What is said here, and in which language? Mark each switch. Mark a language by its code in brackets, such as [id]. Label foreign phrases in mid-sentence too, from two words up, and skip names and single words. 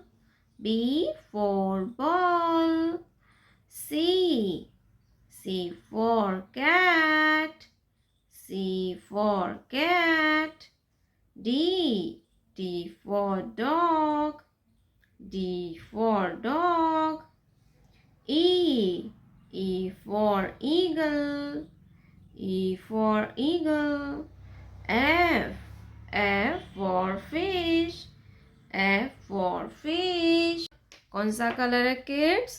[en] B for ball. C. C for cat. C for cat. D. D for dog. D for dog. E. E for eagle. E for eagle. F. F for fish. F for fish. [hi] कौन सा कलर है किड्स?